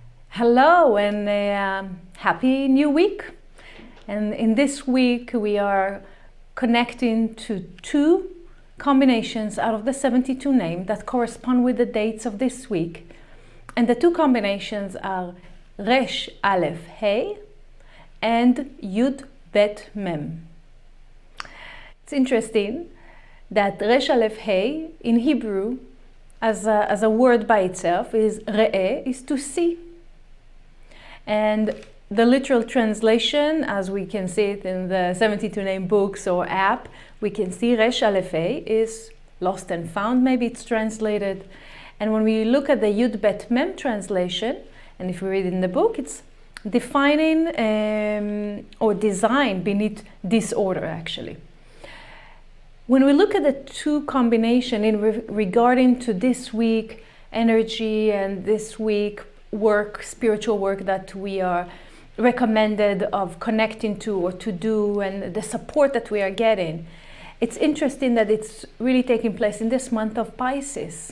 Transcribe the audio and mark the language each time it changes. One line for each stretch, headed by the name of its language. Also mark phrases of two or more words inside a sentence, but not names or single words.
English: Hello and happy new week. And in this week we are connecting to two combinations out of the 72 names that correspond with the dates of this week. And the two combinations are ר.א.ה and י.ב.מ. It's interesting that ר.א.ה in Hebrew as a word by itself is ר.א is to see. And the literal translation, as we can see it in the 72 name books or app, we can see ר.א.ה is lost and found, maybe it's translated. And when we look at the י.ב.מ translation, and if we read in the book, it's defining or design beneath disorder actually. When we look at the two combination regarding to this week energy and this week work, spiritual work that we are recommended of connecting to or to do, and the support that we are getting, it's interesting that it's really taking place in this month of Pisces.